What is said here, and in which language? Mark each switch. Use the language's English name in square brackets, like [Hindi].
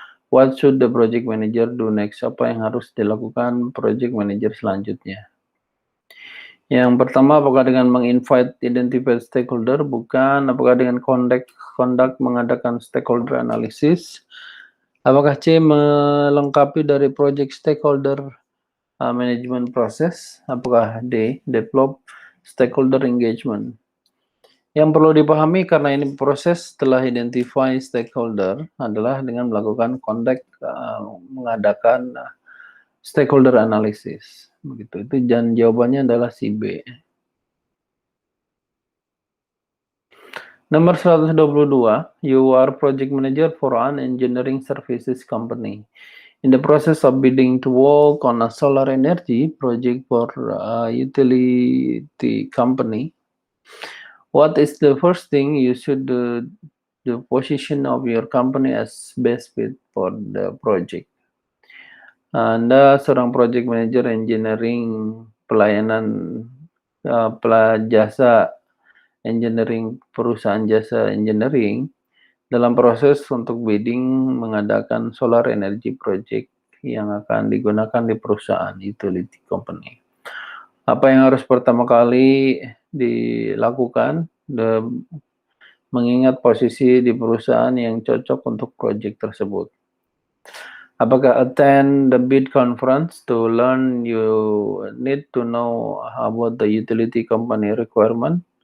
[English] What should the project manager do next? [Indonesian] Apa yang harus dilakukan project manager selanjutnya? Yang pertama, apakah dengan menginvite identified stakeholder? Bukan. Apakah dengan conduct mengadakan stakeholder analysis? Apakah C melengkapi dari project stakeholder management process? Apakah D develop stakeholder engagement? Yang perlu dipahami karena ini proses setelah identify stakeholder adalah dengan melakukan conduct mengadakan stakeholder analysis. Begitu. Itu dan jawabannya adalah si B. [English] Nomor 122, you are project manager for an engineering services company. In the process of bidding to work on a solar energy project for a utility company, what is the first thing you should do? The position of your company as best fit for the project. [Indonesian] Anda seorang project manager engineering pelayanan jasa engineering, perusahaan jasa engineering dalam proses untuk bidding mengadakan solar energy project yang akan digunakan di perusahaan utility company. Apa yang harus pertama kali dilakukan? Mengingat posisi di perusahaan yang cocok untuk project tersebut. Apakah [English] attend the bid conference to learn you need to know about the utility company requirement?